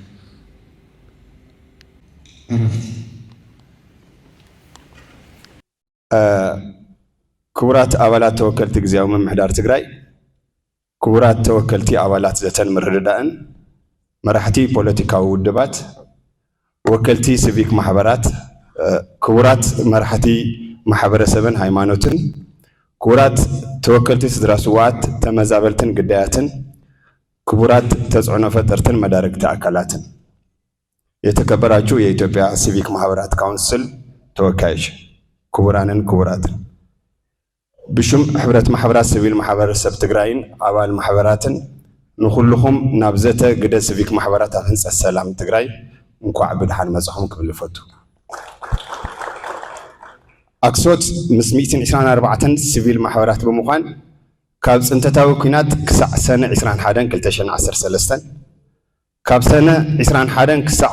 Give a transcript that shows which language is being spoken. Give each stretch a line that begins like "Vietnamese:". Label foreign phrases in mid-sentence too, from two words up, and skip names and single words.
Tigrinya: ክቡራት አባላት ተወከልቲ ጊዜያዊ ምምሕዳር ትግራይ፣ ክቡራት ተወከልቲ አባላት ዘተን ምርድዳእን፣ መራሕቲ ፖለቲካዊ ውድባት፣ ወከልቲ ሲቪክ ማሕበራት፣ ክቡራት መራሕቲ ማሕበረሰብን ሃይማኖትን፣ ክቡራት ተወከልቲ ስድራ ስዋዓት ተመዛበልትን ግዳያትን፣ ክቡራት ተጽዕኖ ፈጠርትን መዳረግቲ አካላትን፣
Amharic: የተከበራችሁ የኢትዮጵያ ሲቪክ ማህበራት ካውንስል ተወካዮች፣
Tigrinya: ክቡራንን ክቡራትን፣ ብሹም ሕብረት ማሕበራት ሲቪል ማሕበረሰብ ትግራይን አባል ማሕበራትን ንኩልኩም ናብ ዘተ ግደ ሲቪክ ማሕበራት ኣብ ህንፀት ሰላም ትግራይ እንኳዕ ብድሓን መጻኹም ክብል ይፈቱ። ኣክሶት ምስ 124 ሲቪል ማሕበራት ብምዃን ካብ ፅንተታዊ ኩናት ክሳዕ ሰነ 21 2013 ካብ ሰነ 21 ክሳዕ